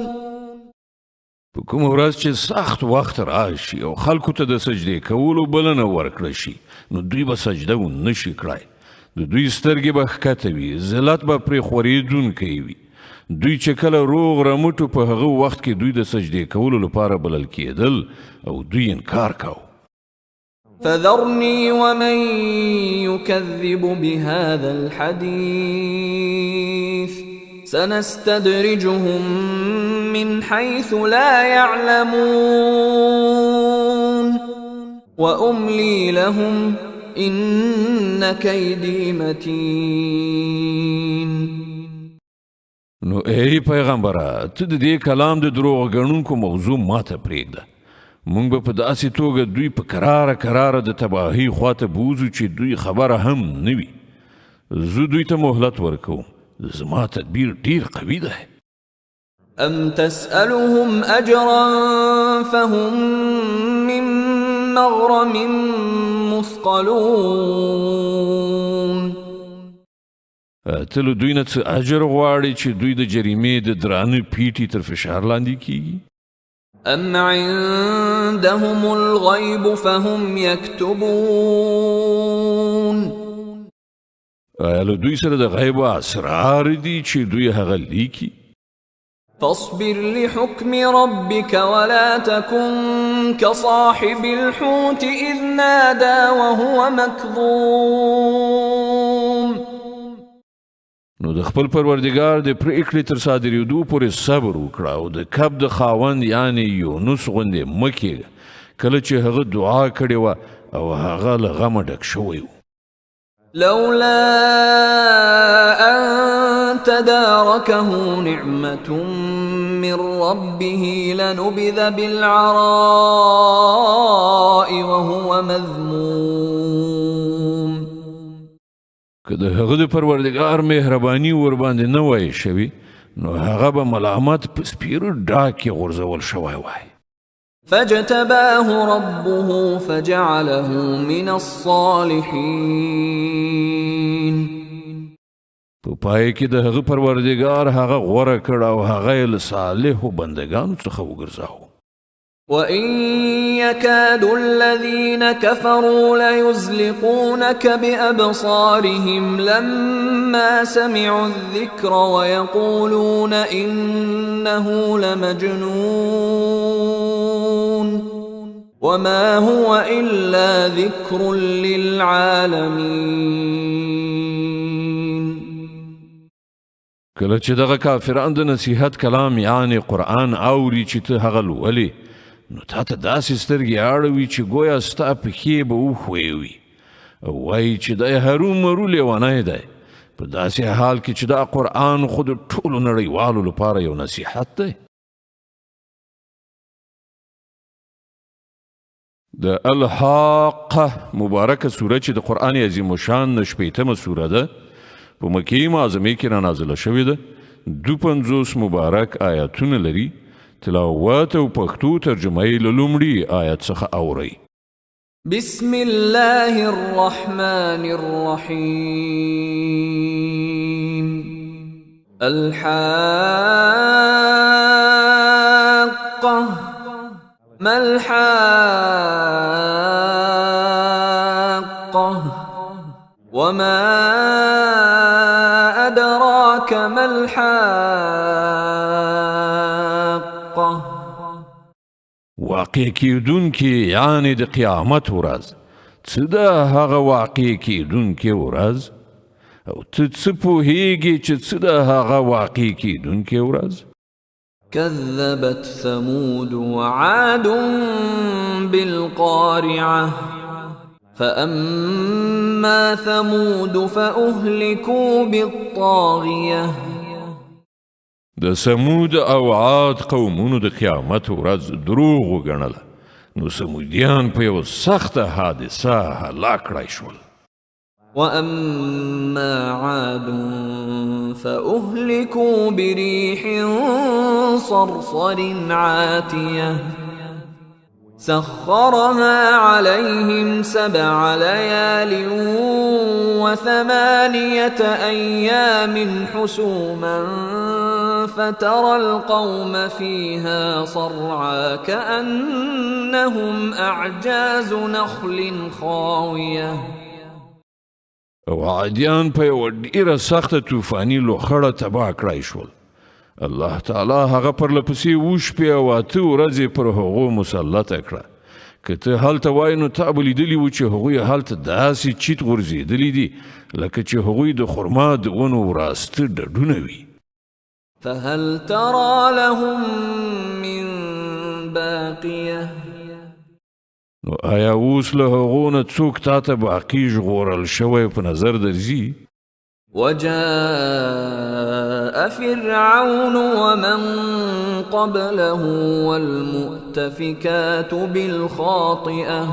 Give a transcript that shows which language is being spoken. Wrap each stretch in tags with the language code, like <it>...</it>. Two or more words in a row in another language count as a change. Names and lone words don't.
<ps>په کوم ورځ چې سخت وخت راشي او خلکو ته د سجدې کولو بلنه ورکړه شي نو دوی به سجده ونه شي کړای د دوی سترګې به ښکته وي، ذلت به پرې خورېدونکی وي. دوی چې کله روغ رمټو په هغه وخت کې دوی د سجدې کولو لپاره بلل کېدل او دوی انکار کاوه.</ps> <ar>فذرني ومن يكذب بهذا الحديث سنستدرجهم من حيث لا يعلمون وأملي لهم إن كيدي متين.</ar> <ps>نو ای پیغمبره ته د دې کلام د دروغ ګڼونکو موضوع ماته پرېږده. مونږ به په داسې توګه دوی په کراره د تباهۍ خواته بوزو چې دوی خبره هم نه وي. زه دوی ته مهلت ورکوم. زما تدبیر ډیر قوي ده.</ps> <ar>أم تسألهم أجرا فهم من مغرم مثقلون.</ar> <ps>ته له دوی نه څه اجر غواړې چې دوی د جریمې د درانه پیټي تر فشار لاندې کیږي؟</ps> <ar>أم عندهم الغيب فهم يكتبون.</ar> <ps>آیا له دوی سره د غیب اسرار دي چې دوی هغه لیکي؟</ps> <ar>فاصبر لحكم ربك ولا تكن كصاحب الحوت إذ نادى وهو مكظوم.</ar> <ps>نو د خپل پروردگار د پریکړې تر صادرېدو پورې صبر وکړه او د کب د خاوند یعنی یونس غوندې مه کېږه کله چې هغه دعا کړې وه او هغه له غمه ډک شوی و.</ps> <ar>لولا أن تداركه نعمة من ربه لنبذ بالعراء وهو مذموم.</ar> <ps>که د هغه د پروردگار مهرباني ورباندې نه وای شوي نو هغه به ملامت په سپیرو ډاکې غورځول شوی وای.</ps> <ar>فاجتباه ربه فجعله من الصالحين.</ar> <ps>په پای کې د هغه پروردگار هغه غوره کړ او هغه یې له صالحو بندګانو څخه وګرځاوه.</ps> <ar>وإن يكاد الذين كفروا ليزلقونك بأبصارهم لما سمعوا الذكر ويقولون إنه لمجنون وما هو إلا ذكر للعالمين.</ar> <ps>کله چې دغه کافران د نصیحت کلام یعنی قرآن اوري چې ته هغه لولې نو تا ته داسې سترګې اړوي چې گویا ستا پښې به وښوی وي او وایي چې دی هرومرو لیونی دی په داسې حال کې چې دا قرآن خو د ټولو نړیوالو لپاره یو نصیحت دی. د الحاقه مبارکه سوره چې د قرآن عظیم الشان شپېتمه سوره ده په مکې معظمې کې رانازله شوې ده. 52 مبارک آیاتونه لري. تلاوت او پښتو ترجمه یې له لومړي آیت څخه اورئ.</ps> <ar>بسم الله الرحمن الرحيم. الحاقة ما الحاقة وما أدراك ما الحاقة.</ar> <ps>واقع کیدونکې یعنی د قیامت ورځ. څه ده هغه واقع کیدونکې ورځ او ته څه پوهیږې چې څه ده هغه واقع کیدونکې ورځ؟</ps> <ar>كذبت ثمود وعاد بالقارعة فأما ثمود فأهلكوا بالطاغية.</ar> <ps>د سمود او عاد قومونو د قیامت ورځ دروغ وګڼله نو سمودیان په یو سخته حادثه هلاک کړای شول.</ps> <ar>وأما عاد فأهلكوا بريح صرصر عاتية سخرها عليهم 7 ليال و8 أيام حسوما فترى القوم فيها صرعا كأنهم أعجاز نخل خاوية.</ar> <ps>او عادیان په یوه ډیره سخته طوفاني لوخړه تباه کړای شول. الله تعالی هغه پرلپسې اووه شپې او 8 ورځې پر هغو مسلطه کړه. که ته هلته وای نو تا به لیدلي وو چې هغوی هلته داسې چیت غورځېدلي دي لکه چې هغوی د خرما د ونو وراسته ډډونه وي.</ps> <ar>فهل ترى لهم من باقية</ar> <ps>نو آیا اوس له هغو نه څوک تا ته باقي ژغورل شوی په نظر درځي؟</ps> <ar>وجاء فرعون ومن قبله والمؤتفكات بالخاطئة</ar>